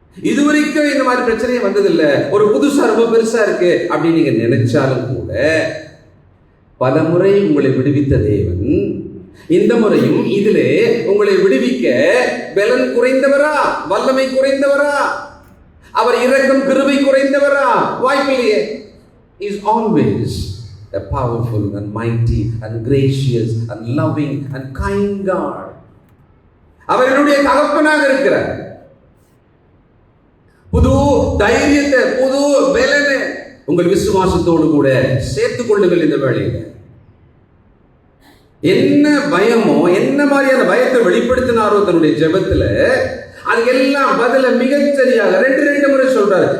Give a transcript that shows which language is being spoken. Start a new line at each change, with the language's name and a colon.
Tamil: இதுவரைக்கும் இந்த மாதிரி பிரச்சனையே வந்ததில்லை, ஒரு புதுசா ரொம்ப பெருசா இருக்கு அப்படின்னு நீங்க நினைச்சாலும் கூட, பல முறை உங்களை விடுவித்த தேவன் இந்த முறையும் இதிலே உங்களை விடுவிக்க பலன் குறைந்தவரா, வல்லமை குறைந்தவரா, அவர் இரக்கம் கிருபை குறைந்தவரா? வாய்ப்பில்லையே.
English: Is always a powerful and mighty and gracious and loving and kind God.
Tamil: அவர் என்னுடைய தகப்பனாக இருக்கிறார். புது தைரியத்தை, புது பலனை உங்கள் விசுவாசத்தோடு கூட சேர்த்துக் கொள்ளுங்கள். இந்த வேளையில என்ன பயமோ, என்ன மாதிரியான பயத்தை வெளிப்படுத்தினாரோ தன்னுடைய ஜெபத்துல, அது எல்லாம் பதில மிகச்சரியாக ரெண்டு முறை சொல்றாரு.